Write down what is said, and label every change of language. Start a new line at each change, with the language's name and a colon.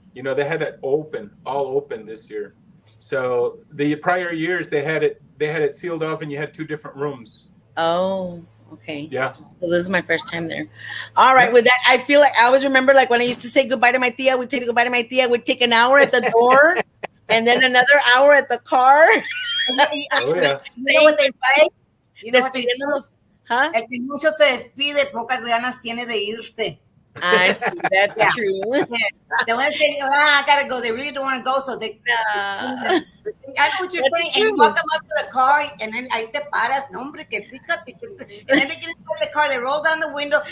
English: You know, they had it all open this year. So the prior years they had it sealed off, and you had two different rooms. Oh, okay. Yeah. So this is my first time there. All right. With that, I feel like I always remember, like when I used to say goodbye to my tia, we'd say goodbye to my tia. We'd take an hour at the door, and then another hour at the car. Oh yeah. You know what they say? You know what they say?
Spanish: Despidiéndonos. Huh? El que mucho se despide, pocas ganas tiene de irse.
English: I see. That's Yeah. true. They want to say, I gotta go. They really don't want to go, so they. I know what you're That's saying. And you true. walk them up to the car, and then
Spanish: ahí te paras. No, hombre, que fíjate.
English: And then they get into the car, they roll down the window.